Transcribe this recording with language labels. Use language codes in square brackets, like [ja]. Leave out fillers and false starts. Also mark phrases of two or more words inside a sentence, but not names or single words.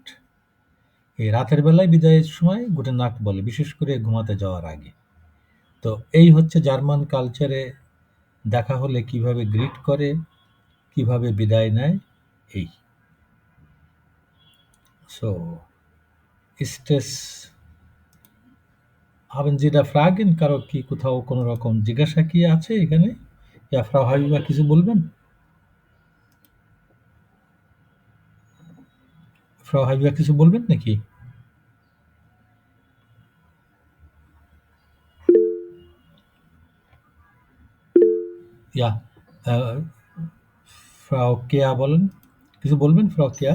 [bn] এই রাতের বেলায় বিদায়ের সময় [de] Gute Nacht [bn] বলে, বিশেষ করে ঘুমাতে যাওয়ার আগে। তো এই হচ্ছে জার্মান কালচারে দেখা হলে কিভাবে গ্রিট করে, কিভাবে বিদায় নেয় এই। [de] সো ist es, haben Sie da Fragen? [bn] কারো কি কোথাও কোনো রকম জিজ্ঞাসা কি আছে এখানে? ইয়া ফ্রাউ হাবিবা কিছু বলবেন? ফ্রাউ হাবিবা কিছু বলবেন নাকি? ইয়া ফ্রাউ কেয়া বলেন, কিছু বলবেন ফ্রাউ কেয়া?